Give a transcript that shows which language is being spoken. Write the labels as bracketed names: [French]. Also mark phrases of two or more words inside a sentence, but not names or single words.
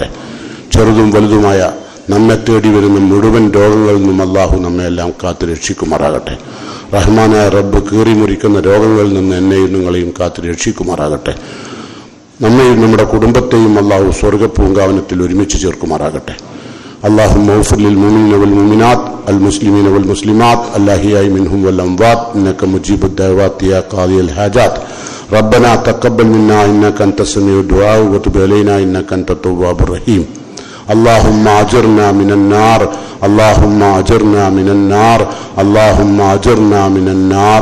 [Malayalam] ചെറുതും വലുതുമായ നമ്മെ തേടി വരുന്ന മുഴുവൻ രോഗങ്ങളിൽ നിന്നും അള്ളാഹു നമ്മയെല്ലാം കാത്തു രക്ഷിക്കുമാറാകട്ടെ. റഹ്മാനായ റബ്ബ് കീറി മുറിക്കുന്ന രോഗങ്ങളിൽ നിന്ന് എന്നെയും നിങ്ങളെയും കാത്തു രക്ഷിക്കുമാറാകട്ടെ. നമ്മയും നമ്മുടെ കുടുംബത്തെയും അള്ളാഹു സ്വർഗപ്പൂങ്കാവനത്തിൽ ഒരുമിച്ച് ചേർക്കുമാറാകട്ടെ. [Arabic] اللهم اغفر للمؤمنين والمؤمنات المسلمين والمسلمات الأحياء منهم والأموات إنك مجيب الدعوات يا قاضي الحاجات. ربنا تقبل منا إنك أنت السميع الدعاء وتب علينا إنك أنت التواب الرحيم. اللهم أجرنا من النار، اللهم أجرنا من النار، اللهم أجرنا من النار.